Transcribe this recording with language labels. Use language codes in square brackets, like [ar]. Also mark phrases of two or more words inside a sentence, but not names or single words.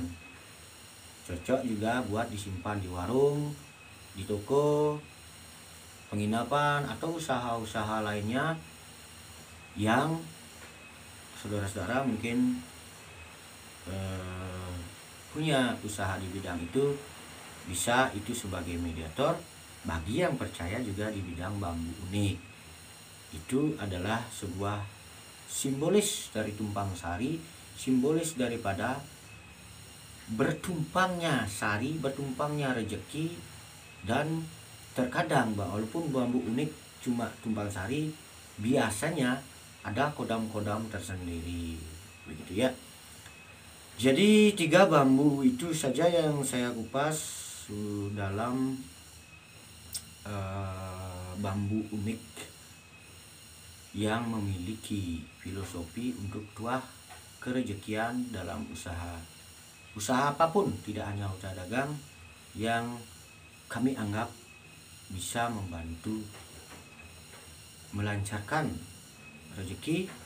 [id] Cocok juga buat disimpan di warung, di toko, penginapan, atau usaha-usaha lainnya yang saudara-saudara mungkin punya usaha di bidang itu. Bisa itu sebagai mediator. Bagi yang percaya juga di bidang bambu unik, itu adalah sebuah simbolis dari tumpang sari, simbolis daripada bertumpangnya sari, bertumpangnya rejeki. Dan terkadang walaupun bambu unik cuma tumpang sari, biasanya ada kodam-kodam tersendiri, begitu ya. Jadi 3 bambu itu saja yang saya kupas dalam bambu unik yang memiliki filosofi untuk tuah kerejekian dalam usaha apapun, tidak hanya usaha dagang, yang kami anggap bisa membantu melancarkan rezeki.